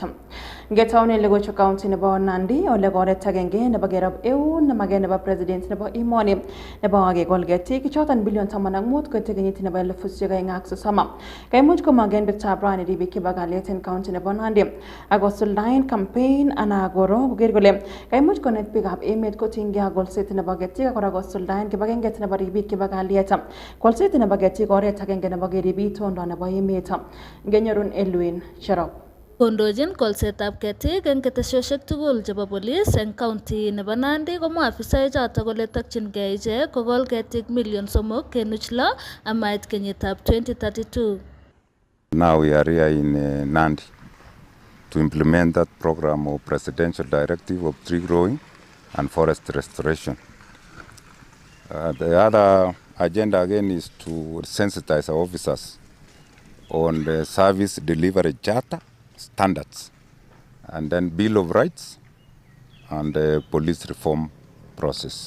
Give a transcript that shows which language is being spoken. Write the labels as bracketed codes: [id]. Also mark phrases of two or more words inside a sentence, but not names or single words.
[kln] Ngetaune logoiywek county nebo Nandi ole goret agenge nebo gerab EU na mage nebo president nebo imoni nebo age golgeti kichotan billion 15 ko tegenyit nebo 2030 kai much ko magen bitab rani dibi kibagalet en county nebo Nandi agosuldain campaign ana goro ger gole kai much ko net bigab emet ko tingia golset nebo getik akora gosuldain kibagenget nebo ribik kibagaliet golset nebo getik oret agenge nebo geribit tondo nebo emet ngenyorun Elwin Cherop Kondojin kolsetab ketik eng ketesyosyek tugul chebo police eng county nebo Nandi komwa afisaek choto kole takchingei ichek kokol ketik million 3.6 amait kenyitab 2032. [en] Now we are here in Nandi to implement that program of presidential directive of tree growing and forest restoration. The other agenda again is to sensitize our officers on the service delivery charter standards, and then Bill of Rights and the police reform process.